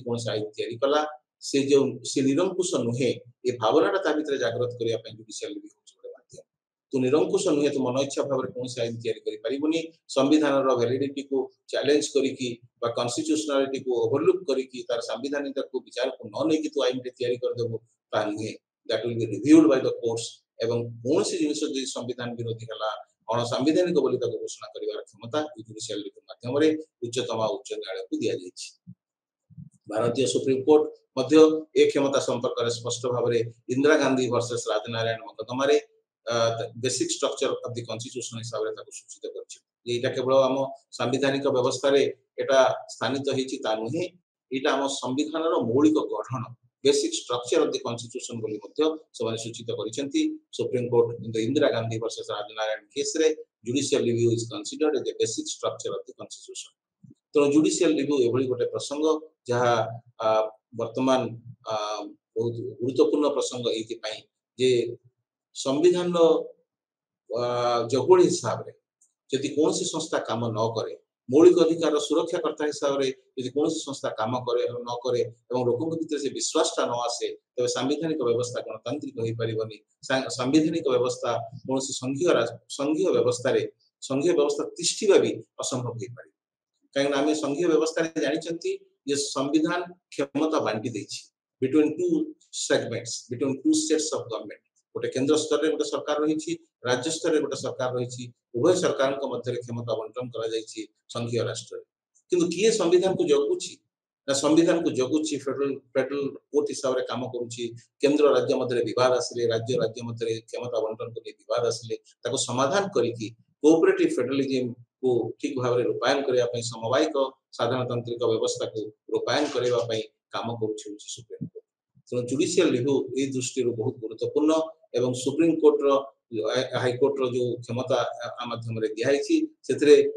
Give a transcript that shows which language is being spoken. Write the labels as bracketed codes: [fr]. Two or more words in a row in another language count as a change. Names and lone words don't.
[or] କୌଣସି ଆଇନ ତିଆରି କଲା ସେ ନିରଙ୍କୁଶ ନୁହେଁ ଏ ଭାବନାଟା ତା ଭିତରେ ଜାଗ୍ରତ କରିବା ପାଇଁ [en] judicial review [or] ହେଉଛି ଗୋଟେ ମାଧ୍ୟମ ତୁ ନିରଙ୍କୁଶ ନୁହେଁ ତୁ ମନ ଇଚ୍ଛା ଭାବରେ କୌଣସି ଆଇନ ତିଆରି କରିପାରିବୁନି ସମ୍ବିଧାନର ଭ୍ୟାଲିଡିଟିକୁ ଚ୍ୟାଲେଞ୍ଜ କରିକି ବା କନଷ୍ଟିଟ୍ୟୁସନାଲିଟିକୁ ଓଭରଲୁକ୍ କରିକି ତାର ସାମ୍ବିଧାନିକତାକୁ ବିଚାରକୁ ନ ନେଇକି ତୁ ଆଇନଟି ତିଆରି କରିଦେବୁ ତାହା ନୁହେଁ [en] that will be reviewed by the courts [or] ଏବଂ କୌଣସି ଜିନିଷ ଯଦି ସମ୍ବିଧାନ ବିରୋଧୀ ହେଲା ଅଣସାମ୍ବିଧାନିକ ବୋଲି ତାକୁ ଘୋଷଣା କରିବାର କ୍ଷମତା [en] judicial review [or] ମାଧ୍ୟମରେ ଉଚ୍ଚତମ ଉଚ୍ଚ ନ୍ୟାୟାଳୟକୁ ଦିଆଯାଇଛି ଭାରତୀୟ ସୁପ୍ରିମକୋର୍ଟ ମଧ୍ୟ ଏ କ୍ଷମତା ସମ୍ପର୍କରେ ସ୍ପଷ୍ଟ ଭାବରେ ଇନ୍ଦିରା ଗାନ୍ଧୀ ଭର୍ସେସ ରାଜନାରାୟଣ ମକଦ୍ଦମାରେ ବେସିକ [en] structure of the constitution [or] ହିସାବରେ ତାକୁ ସୂଚିତ କରିଛି ଏଇଟା କେବଳ ଆମ ସାମ୍ବିଧାନିକ ବ୍ୟବସ୍ଥାରେ ଏଟା ସ୍ଥାନିତ ହେଇଛି ତା ନୁହେଁ ଏଇଟା ଆମ ସମ୍ବିଧାନର ମୌଳିକ ଗଠନ [en] basic structure of the constitution [or] ବୋଲି ମଧ୍ୟ ସେମାନେ ସୂଚିତ କରିଛନ୍ତି ସୁପ୍ରିମ କୋର୍ଟ [en] in the Indira Gandhi versus Rajnarayan case [or] ରେ [en] judicial review is considered as the basic structure of the constitution [or] ତ [en] judicial review [or] ଏଭଳି ଗୋଟେ ପ୍ରସଙ୍ଗ ଯାହା ବର୍ତ୍ତମାନ ବହୁତ ଗୁରୁତ୍ୱପୂର୍ଣ୍ଣ ପ୍ରସଙ୍ଗ ଏଇଥିପାଇଁ ଯେ ସମ୍ବିଧାନର ଜଗୋଳ ହିସାବରେ ଯଦି କୌଣସି ସଂସ୍ଥା କାମ ନ କରେ ମୌଳିକ ଅଧିକାର ସୁରକ୍ଷାକର୍ତ୍ତା ହିସାବରେ ଯଦି କୌଣସି ସଂସ୍ଥା କାମ କରେ ନ କରେ ଏବଂ ଲୋକଙ୍କ ଭିତରେ ସେ ବିଶ୍ୱାସଟା ନ ଆସେ ତେବେ ସାମ୍ବିଧାନିକ ବ୍ୟବସ୍ଥା ଗଣତାନ୍ତ୍ରିକ ହୋଇପାରିବନି ସାମ୍ବିଧାନିକ ବ୍ୟବସ୍ଥା କୌଣସି ସଂଘୀୟ ବ୍ୟବସ୍ଥା ତିଷ୍ଠିବା ବି ଅସମ୍ଭବ ହୋଇପାରିବ କାହିଁକି ନା ଆମେ ସଂଘୀୟ ବ୍ୟବସ୍ଥାରେ ଜାଣିଛନ୍ତି ଯେ ସମ୍ବିଧାନ କ୍ଷମତା ବାଣ୍ଟି ଦେଇଛି [en] between two segments between two sets of government [or] ଗୋଟେ କେନ୍ଦ୍ର ସ୍ତରରେ ଗୋଟେ ସରକାର ରହିଛି ରାଜ୍ୟ ସ୍ତରରେ ଗୋଟେ ସରକାର ରହିଛି ଉଭୟ ସରକାରଙ୍କ ମଧ୍ୟରେ କ୍ଷମତା ବଣ୍ଟନ କରାଯାଇଛି ସଂଘୀୟ ରାଷ୍ଟ୍ରରେ କିନ୍ତୁ କିଏ ସମ୍ବିଧାନକୁ ଜଗୁଛି ନା ସମ୍ବିଧାନକୁ ଜଗୁଛି [en] federal court [or] ହିସାବରେ କାମ କରୁଛି କେନ୍ଦ୍ର ରାଜ୍ୟ ମଧ୍ୟରେ ବିବାଦ ଆସିଲେ ରାଜ୍ୟ ମଧ୍ୟରେ କ୍ଷମତା ବଣ୍ଟନକୁ ନେଇ ବିବାଦ ଆସିଲେ ତାକୁ ସମାଧାନ କରିକି [en] cooperative federalism-କୁ [or] ଠିକ ଭାବରେ ରୂପାୟନ କରିବା ପାଇଁ ସମବାୟିକ ସାଧାରଣତାନ୍ତ୍ରିକ ବ୍ୟବସ୍ଥାକୁ ରୂପାୟନ କରିବା ପାଇଁ କାମ କରୁଛି ସୁପ୍ରିମକୋର୍ଟ ତେଣୁ [en] judicial review [or] ଏହି ଦୃଷ୍ଟିରୁ ବହୁତ ଗୁରୁତ୍ୱପୂର୍ଣ୍ଣ ଏବଂ ସୁପ୍ରିମକୋର୍ଟର ହାଇକୋର୍ଟର ଯୋଉ କ୍ଷମତା ମାଧ୍ୟମରେ ଦିଆଯାଇଛି ସେଥିରେ